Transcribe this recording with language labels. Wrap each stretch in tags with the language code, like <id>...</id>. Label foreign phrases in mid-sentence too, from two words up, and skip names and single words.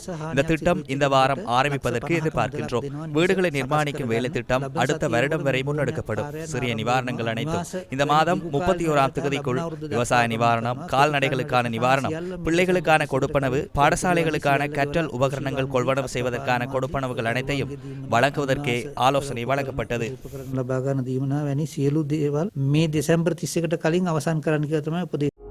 <ta>இந்த திட்டம் இந்த வாரம் ஆரம்பிப்பதற்கு எதிர்பார்க்கின்றோம். வீடுகளை நிர்மாணிக்கும் வேலை திட்டம் அடுத்த வருடம் வரை முன்னெடுக்கப்படும். சிறிய நிவாரணங்கள் அனைத்தும் இந்த மாதம் 31ஆம் தேதிக்குள் விவசாய நிவாரணம், கால்நடைகளுக்கான நிவாரணம், பிள்ளைகளுக்கான கொடுப்பனவு, பாடசாலைகளுக்கான கற்றல் உபகரணங்கள் கொள்வனவு செய்வதற்கான கொடுப்பனவுகள் அனைத்தையும் வழங்குவதற்கே ஆலோசனை வழங்கப்பட்டது.</ta> <si>සියලු දේවල් මේ දෙසැම්බර් 31කට කලින් අවසන් කරන්න කියලා තමයි උපදේශ</si>